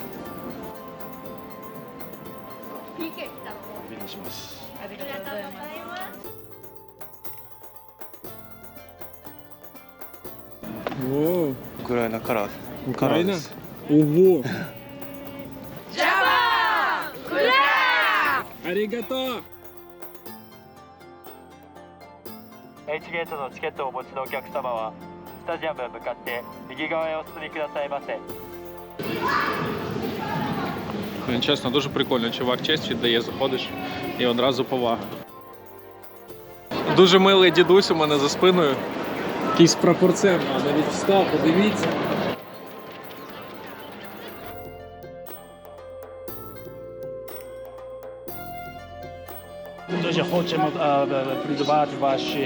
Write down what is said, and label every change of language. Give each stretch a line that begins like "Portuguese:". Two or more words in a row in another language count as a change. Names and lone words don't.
Ukrainian: Україна карат. Україна? Ого! Арігато!
Japanese: H ゲートのチケットをお持ちのお客様はスタジアムへ向かって右側へお進みくださいませ。
Ukrainian: Чесно, дуже прикольно. Чувак честь віддає, заходиш і одразу повага. Дуже милий дідусь у мене за спиною. Якийсь прапорцем, а навіть встав, подивіться. Дуже хочемо придбати ваші...